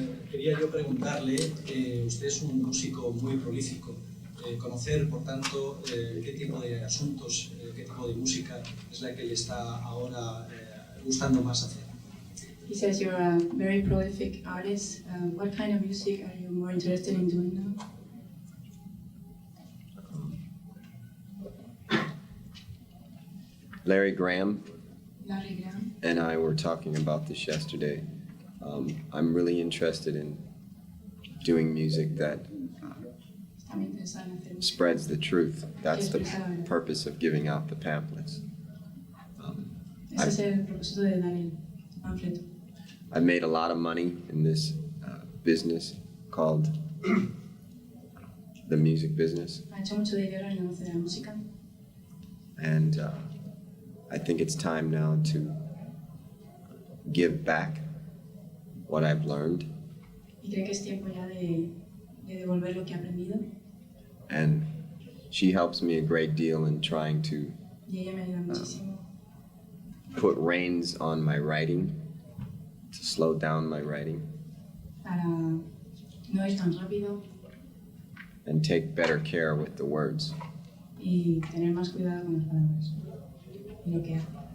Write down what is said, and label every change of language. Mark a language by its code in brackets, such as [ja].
[es] Quería yo preguntarle, usted es un músico muy prolífico, conocer, por tanto, qué tipo de asuntos, qué tipo de música es la que le está ahora gustando más hacer. [en] He says you're a very prolific artist. What kind of music are you more interested in doing now? Larry Graham Larry Graham. and I were talking about this yesterday. I'm really interested in doing music that [es] Está muy interesado en hacer música. [en] spreads the truth. That's the purpose of giving out the pamphlets. [es] Ese es el propósito de dar el panfleto. [en] I've made a lot of money in this business called the music business, [es] Ha hecho mucho dinero en el negocio de la música. [en] and I think it's time now to give back what I've learned, [es] Y cree que es tiempo ya de devolver lo que ha aprendido. [en] and she helps me a great deal in trying to [es] Y ella me ayuda muchísimo [en] put reins on my writing, to slow down my writing, [es] para no ir tan rápido [en] and take better care with the words. [es] y tener más cuidado con las palabras y lo que hace.